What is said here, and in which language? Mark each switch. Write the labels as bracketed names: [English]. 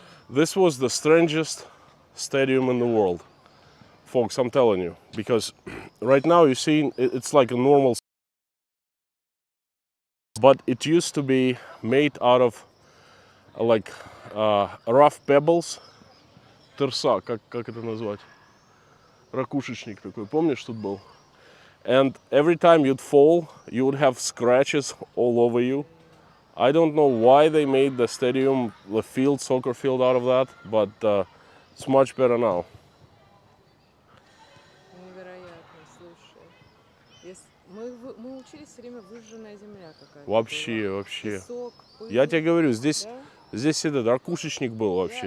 [English] This was the strangest stadium in the world, folks, I'm telling you, because right now you see it's like a normal, but it used to be made out of like rough pebbles. [Russian] Тырса, как это назвать? Ракушечник такой, помнишь, тут был? [English] And every time you'd fall, you would have scratches all over you. I don't know why they made the stadium, the field, soccer field out of that, but it's much better now. [Russian] Невероятно, слушай. Мы учились все время выжженная земля какая-то. Вообще. Песок, пыль. Я тебе говорю, здесь Да? этот ракушечник был вообще.